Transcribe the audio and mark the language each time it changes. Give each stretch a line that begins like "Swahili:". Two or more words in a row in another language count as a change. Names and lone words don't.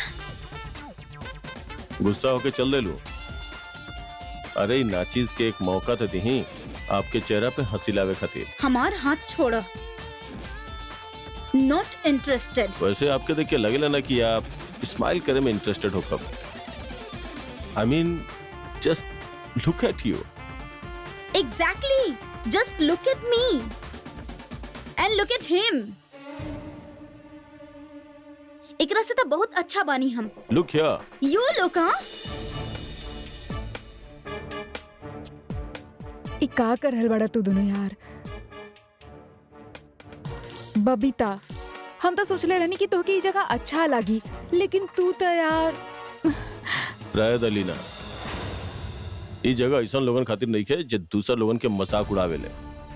Bhojpuri: गुस्सा होके चल दे लू। अरे इ नाचीज के एक मौका तो दही आपके चेहरा पे हंसी लावे खातिर। हमार हाथ छोड़ा।
English: not interested.
Bhojpuri: वैसे आपके देख के लगेला ना कि आप स्माइल करे में इंटरेस्टेड हो कब।
English: I mean just look at you. exactly, just look at me and look at him.
Bhojpuri: एकरा से तो बहुत अच्छा बानी हम।
English: look here. you look.
Bhojpuri: का कर रहल बड़ा तू दोनों यार। बबीता, हम तो सोचले रहनी कि तोहके ये जगह अच्छा लगी, लेकिन तू तो यार। रायद अलीना, ये जगह ऐसा लोगन खातिर नहीं है जो दूसरा लोगन के मजाक उड़ावे ले।